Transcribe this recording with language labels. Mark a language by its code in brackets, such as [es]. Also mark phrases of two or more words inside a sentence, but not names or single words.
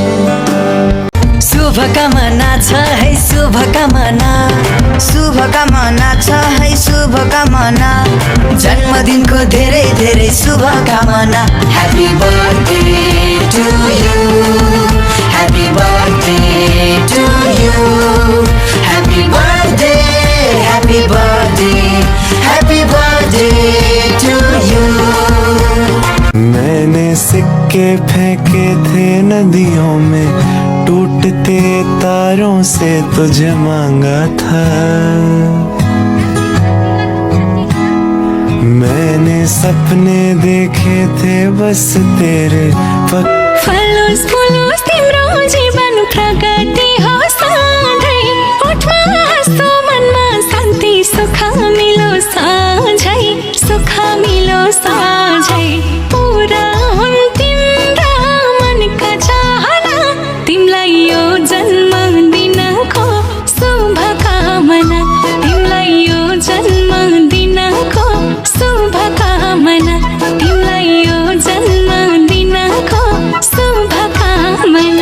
[ne] शुभकामना छ है शुभकामना शुभकामना छ है शुभकामना जन्मदिनको धेरै धेरै शुभकामना [en] happy birthday to you happy birthday to you happy birthday happy birthday happy birthday to you [hi] मैंने सिक्के फेंके थे नदियों में टूटते तारों से तुझे मांगा था मैंने सपने देखे थे बस तेरे [ne] फलोस् फुलोस् तिम्रो जीवन प्रगति होस् सधैँ ओठमा हाँसो मनमा शान्ति सुख मिलोस् सधैँ सुख मिलोस् सधैँ पुरा हुन् तिम्रा मनका चाहना तिमीलाई यो जन्मदिनको शुभकामना तिमीलाई यो जन्मदिनको शुभकामना तिमीलाई यो जन्मदिनको शुभकामना